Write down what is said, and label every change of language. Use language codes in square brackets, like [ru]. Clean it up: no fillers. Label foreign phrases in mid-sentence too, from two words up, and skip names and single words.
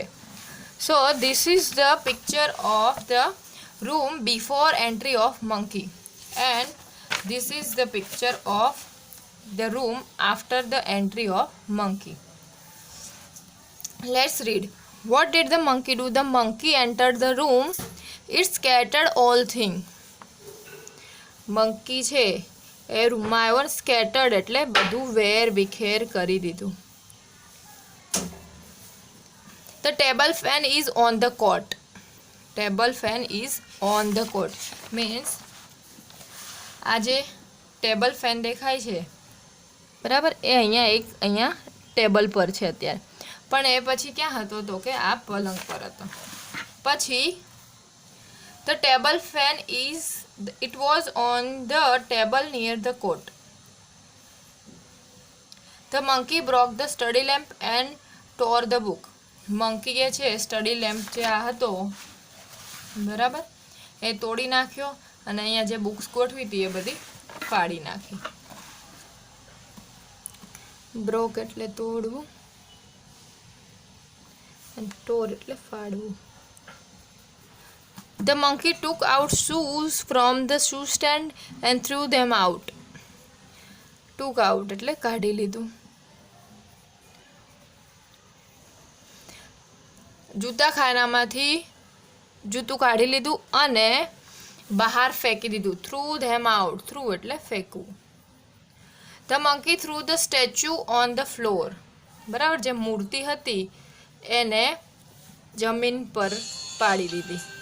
[en] So this is the picture of the room before entry of monkey, and this is the picture of the room after the entry of monkey. Let's read. What did the monkey do? The monkey entered the room. It scattered all things. [gu] મંકી છે એ રૂમમાં આવ્યો, સ્કેટર્ડ એટલે બધું વેર વિખેર કરી દીધું. [en] The table fan is on the cot. Table fan is on the cot means [gu] આ જે [en] table fan [gu] દેખાય છે બરાબર, એ અહીંયા ટેબલ પર છે અત્યારે, પણ એ પછી ક્યાં હતો તો કે આ પલંગ પર હતો. [en] પછી the table fan it was on the table near the cot. The monkey broke the study lamp and tore the book. [gu] મંકી એ છે [en] study lamp [gu] જે આ હતો બરાબર એ તોડી નાખ્યો અને અહીંયા જે બુક્સ ગોઠવી હતી એ બધી ફાડી નાખી. બ્રોક એટલે તોડવું અને ટોર એટલે ફાડવું. [en] The monkey took out shoes from the shoe stand and threw them out. Took out [gu] એટલે કાઢી લીધું. જૂતાખાનામાંથી જૂતું કાઢી લીધું અને બહાર ફેંકી દીધું. [en] threw them out, threw [gu] એટલે ફેંકવું. [en] the monkey threw the statue on the floor, [gu] બરાબર, જે મૂર્તિ હતી એને જમીન પર પાડી દીધી.